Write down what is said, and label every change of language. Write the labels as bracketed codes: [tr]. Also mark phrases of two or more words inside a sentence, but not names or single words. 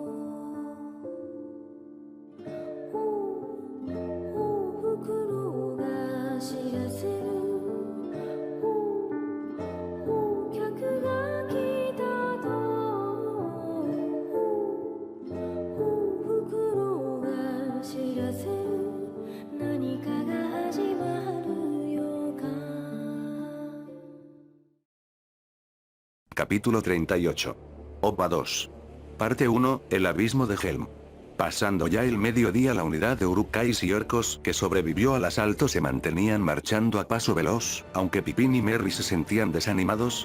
[ja] お袋が知らせるお客が来たとお袋が知らせる何かが始まる予感 [es] Capítulo 38. OVA 2. Parte 1, el abismo de Helm. Pasando ya el mediodía, la unidad de Uruk-hais y orcos que sobrevivió al asalto se mantenían marchando a paso veloz, aunque Pippin y Merry se sentían desanimados.